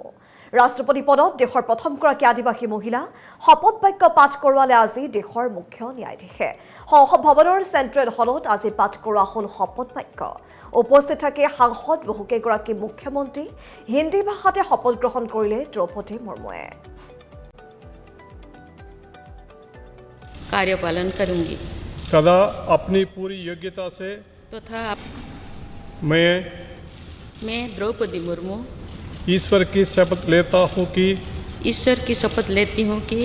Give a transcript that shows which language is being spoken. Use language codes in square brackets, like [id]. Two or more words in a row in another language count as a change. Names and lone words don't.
[as] ৰাষ্ট্ৰপতি পদত দেশৰ প্ৰথমগৰাকী আদিবাসী মহিলা শপত বাক্য পাঠ কৰোৱালে আজি দেশৰ মুখ্য ন্যায়াধীশে। সংসদ ভৱনৰ চেণ্ট্ৰেল হলত আজি পাঠ কৰোৱা হ'ল শপত বাক্য। উপস্থিত থাকে সাংসদ বহুকেইগৰাকী মুখ্যমন্ত্ৰী। হিন্দী ভাষাতে শপত গ্ৰহণ কৰিলে দ্ৰৌপদী মুৰ্মুৱে। [hi] कार्यपालन करूंगी तथा अपनी पूरी योग्यता से तथा मैं द्रौपदी मुर्मू ईश्वर की शपथ लेता हूँ कि ईश्वर की शपथ लेती हूँ कि